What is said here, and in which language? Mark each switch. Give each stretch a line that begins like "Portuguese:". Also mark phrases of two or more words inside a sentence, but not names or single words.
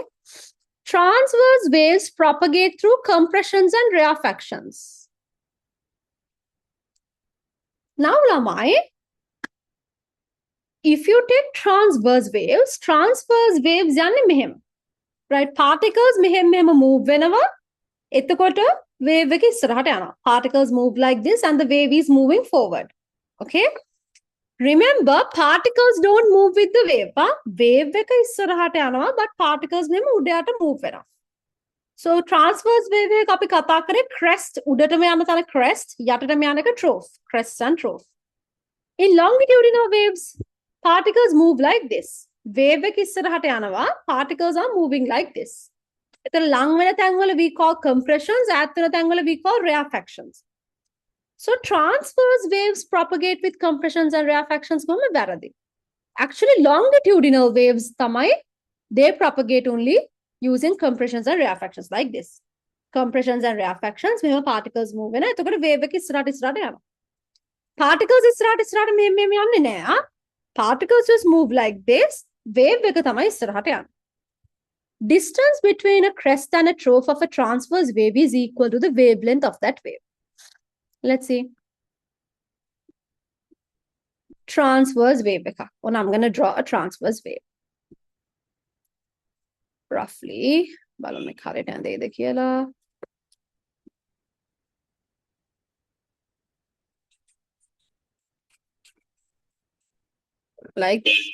English: Transverse waves propagate through compressions and rarefactions. Now, Lamai, if you take transverse waves
Sinhala: යන්නේ මෙහෙම.
English: Right? Particles mehem move whenever.
Sinhala: එතකොට wave එක ඉස්සරහට යනවා.
English: Particles move like this and the wave is moving forward. Okay? Remember, particles don't move with the wave.
Sinhala: Wave එක ඉස්සරහට යනවා,
English: but particles
Sinhala: මෙම උඩයට move වෙනවා.
English: So transverse wave
Sinhala: එක අපි කතා කරේ crest උඩටම යන තැන crest යටටම යන එක trough.
English: Crest and trough. In longitudinal waves, particles move like this.
Sinhala: Wave එක ඉස්සරහට යනවා,
English: particles are moving like this.
Sinhala: එතන ලං වෙන තැන්වල
English: we call compressions,
Sinhala: ඈත් වෙන තැන්වල
English: we call rarefactions. So transverse waves propagate with compressions and rarefactions
Sinhala: මම වැරදි.
English: Actually longitudinal waves තමයි they propagate only using compressions and rarefactions like this. Compressions and rarefactions
Sinhala: මෙහෙම particles move වෙනවා. එතකොට wave එක ඉස්සරහට යනවා. Particles ඉස්සරහට මෙහෙම යන්නේ නෑ.
English: Particles just move like this.
Sinhala: Wave එක තමයි ඉස්සරහට යන්නේ.
English: Distance between a crest and a trough of a transverse wave is equal to the wavelength of that wave. Let's see. Transverse wave. And I'm going to draw a transverse wave. Roughly. Like this.